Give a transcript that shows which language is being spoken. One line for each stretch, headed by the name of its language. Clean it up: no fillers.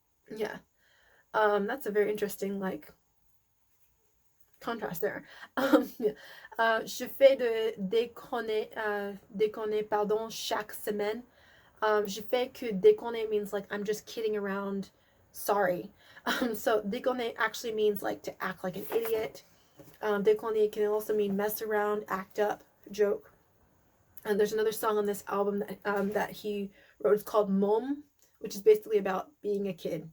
English: Yeah. That's a very interesting like contrast there. Yeah.
French: Je fais de déconner pardon chaque semaine. Je fais que déconner
English: means like I'm just kidding around. Sorry. So déconner actually means like to act like an idiot. Déconner can also mean mess around, act up, joke. And there's another song on this album that he wrote. It's called Mom, which is basically about being a kid.